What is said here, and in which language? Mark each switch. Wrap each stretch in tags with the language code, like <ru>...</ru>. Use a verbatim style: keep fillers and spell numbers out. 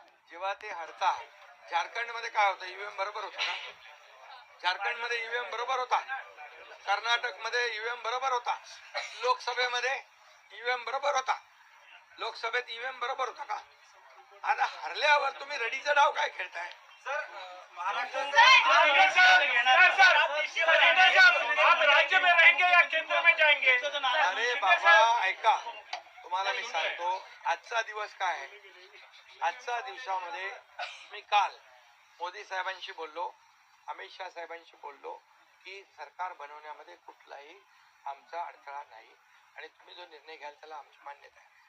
<mr>जेव्हा ते हडताळ झारखंडमध्ये काय होतं, ईव्हीएम बरोबर होतं ना? झारखंडमध्ये ईव्हीएम बरोबर होता, कर्नाटकमध्ये ईव्हीएम बरोबर होता, लोकसभेमध्ये ईव्हीएम बरोबर होता, लोकसभेत ईव्हीएम बरोबर होता का? आता हरल्यावर तुम्ही रडीचा डाव काय खेळताय?</mr> <hi>आप राज्य में रहेंगे या केंद्र में जाएंगे?</hi> <mr>अरे बाबा ऐका, तुम्हाला मी सांगतो आजचा दिवस काय आहे. आजच्या दिवसामध्ये मी काल मोदी साहेबांशी बोललो, अमित शाह साहेबांशी बोललो की सरकार बनवण्यामध्ये कुठलाही आमचा अडथळा नाही आणि तुम्ही जो निर्णय घ्याल त्याला आमची मान्यता आहे.</mr>